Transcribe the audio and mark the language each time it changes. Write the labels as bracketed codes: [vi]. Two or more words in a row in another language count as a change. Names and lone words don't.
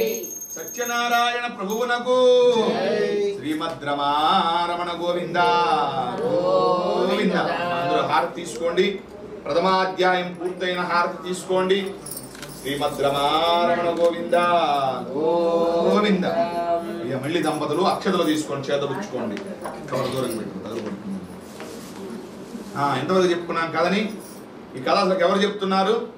[te] సత్యనారాయణ ప్రభువనకు శ్రీమద్ రమారమణ గోవింద గోవింద। అందరూ హారతి తీసుకోండి ప్రథమాధ్యాయం పూర్తయిన హారతి తీసుకోండి శ్రీమద్ రమారమణ గోవింద గోవింద। ఇక మళ్ళీ దంపతులు అక్షతలు తీసుకొని చేతపుచ్చుకోండి కవర్ దూరం పెట్టుకుని తగులుకుంటుంది. ఎంతవరకు చెప్పుకున్నాం కథని? ఈ కథ అసలు ఎవరు చెప్తున్నారు?